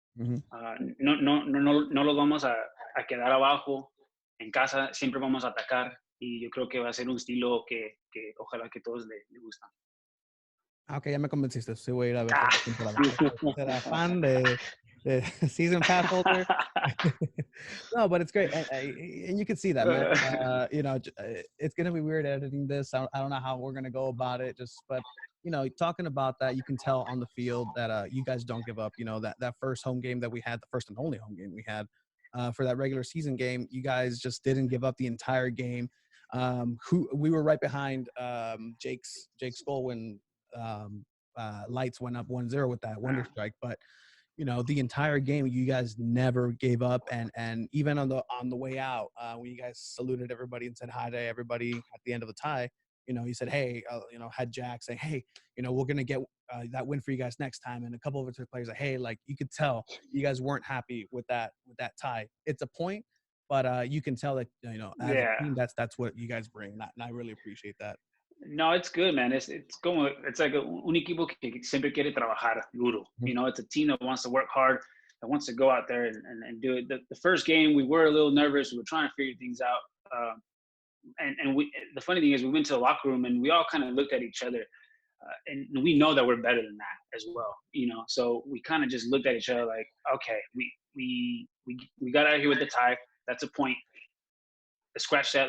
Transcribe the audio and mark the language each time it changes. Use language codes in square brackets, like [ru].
[es] Uh-huh. No los vamos a quedar abajo. En casa siempre vamos a atacar, y yo creo que va a ser un estilo que ojalá que todos le gustan. Ok, ya me convenciste. Sí, voy a ir a ver toda la temporada. Será fan de [en] season pass holder. No, but it's great, and you can see that, man. You know, it's gonna be weird editing this. I don't know how we're gonna go about it. But you know, talking about that, you can tell on the field that you guys don't give up. You know, that first home game that we had, the first and only home game we had for that regular season game, you guys just didn't give up the entire game. We were right behind Jake's goal when Lights went up 1-0 with that wonder strike, but you know, the entire game you guys never gave up, and even on the way out, when you guys saluted everybody and said hi to everybody at the end of the tie, you know, you said, hey, you know, had Jack say, hey, you know, we're gonna get that win for you guys next time, and a couple of other players like, hey, like, you could tell you guys weren't happy with that tie. It's a point, but you can tell that, you know, as a team, that's what you guys bring, and I really appreciate that. No, it's good, man. It's like [es] un equipo que siempre quiere trabajar duro. [en] You know, it's a team that wants to work hard, that wants to go out there and do it. The first game, we were a little nervous. We were trying to figure things out. And the funny thing is, we went to the locker room and we all kind of looked at each other, and we know that we're better than that as well. You know, so we kind of just looked at each other like, okay, we got out here with the tie. That's a point. Scratch that.